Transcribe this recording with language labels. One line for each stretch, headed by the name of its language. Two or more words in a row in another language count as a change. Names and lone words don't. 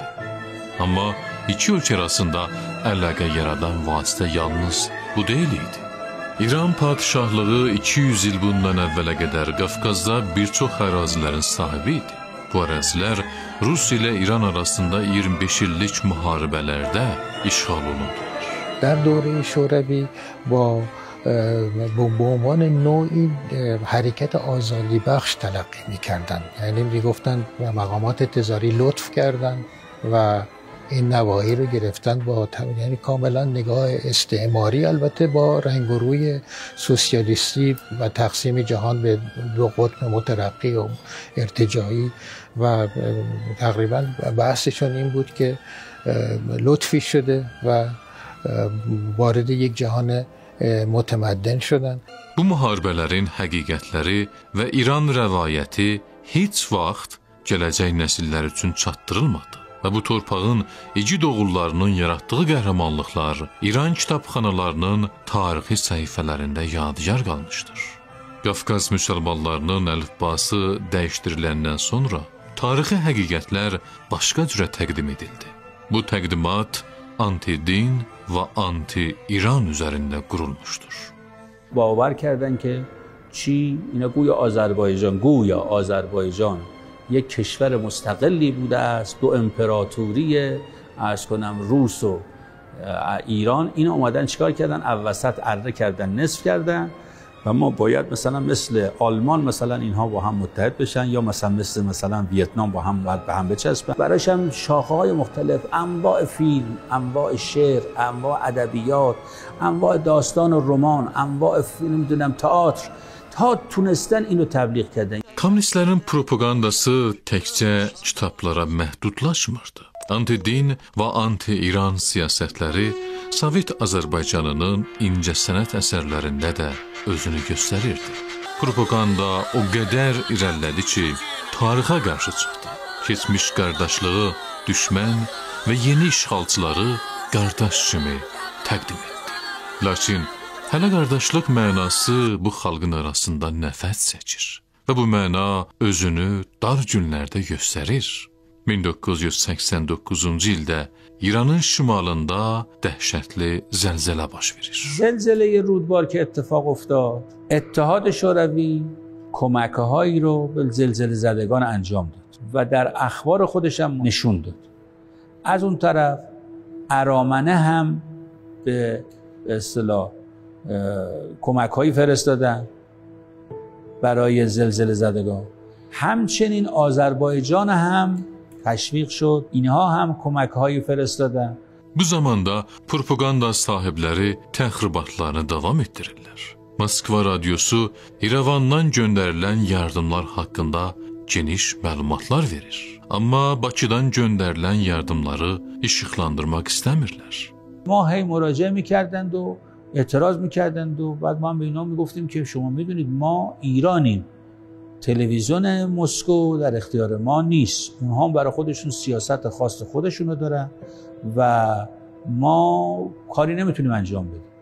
Azerbaijani: Amma iki ölkə arasında əlaqə yaradan vasitə yalnız bu deyil idi. İran padişahlığı 200 il bundan əvvələ qədər Qafqazda bir çox ərazilərin sahibi idi. Bu ərazilər Rus ilə İran arasında 25 illik müharibələrdə işğal olundular.
Persian: در دوره شوروی با به عنوان نوعی حرکت آزادی بخش تلقی می‌کردند. یعنی میگفتند مقامات تزاری لطف کردند و این نواحی رو گرفتن با یعنی کاملا نگاه استعماری، البته با رنگ و روی سوسیالیستی و تقسیم جهان به دو قطب مترقی و ارتجاعی و تقریبا بحثشون این بود که لطفی شده و وارد یک جهان متمدن شدن.
Azerbaijani: Bu müharibələrin həqiqətləri və İran rəvayəti heç vaxt gələcək nəsillər üçün çatdırılmadı. Və bu torpağın igid oğullarının yaratdığı qəhrəmanlıqlar İran kitabxanalarının tarixi səhifələrində yadigar qalmışdır. Qafqaz müsəlmanlarının əlifbası dəyişdiriləndən sonra tarixi həqiqətlər başqa cürə təqdim edildi. Bu təqdimat anti-din و anti-İran üzərində qurulmuşdur.
Persian: باور کردن که چی؟ اینا گویا آذربایجان یک کشور مستقلی بوده است، دو امپراتوری عرض کنم روس و ایران. اینا اومدن چیکار کردن؟ وسط اره کردن، نصف کردن و ما باید مثلا مثل آلمان مثلا اینها با هم متحد بشن، یا مثلا ویتنام با هم باید به هم بچسبن. برایش هم شاخه‌های مختلف، انواع فیلم، انواع شعر، انواع ادبیات، انواع داستان و رمان، انواع نمیدونم تئاتر، تا تونستن اینو تبلیغ کردن.
Azerbaijani: Kommunistlərin propagandası təkcə kitablara məhdudlaşmırdı. Anti-din və anti-İran siyasətləri Sovet Azərbaycanının incəsənət əsərlərində də özünü göstərirdi. Propaganda o qədər irəlilədi ki, tarixə qarşı çıxdı. Keçmiş qardaşlığı düşmən və yeni işğalçıları qardaş kimi təqdim etdi. Lakin hələ qardaşlıq mənası bu xalqın arasında nəfət çəkir və bu məna özünü dar günlərdə göstərir. 1989-cu ildə İranın şimalında dəhşətli zəlzələ baş verir.
Persian: زلزله رودبار که اتفاق افتاد، اتحاد شوروی کمک‌هایی رو به زلزله زدگان انجام داد و در اخبار خودش هم نشون داد. از اون طرف ارامنه هم به اصطلاح کمک‌هایی فرستادن برای زلزله زدگان. همچنین آذربایجان هم تشویق شد، اینها هم کمک‌هایی فرستادن.
Azerbaijani: Bu zamanda propaganda sahibləri təxribatlarını davam etdirirlər. Moskva radiosu İrəvandan göndərilən yardımlar haqqında geniş məlumatlar verir. Amma Bakıdan göndərilən yardımları işıqlandırmaq istəmirlər.
Persian: ما هی مراجعه می‌کردند و اعتراض می‌کردند و بعد ما به اینا میگفتیم که شما می‌دونید ما ایرانیم. تلویزیون مسکو در اختیار ما نیست. اونها هم برای خودشون سیاست خاص خودشونو دارن و ما کاری نمیتونیم انجام بدیم.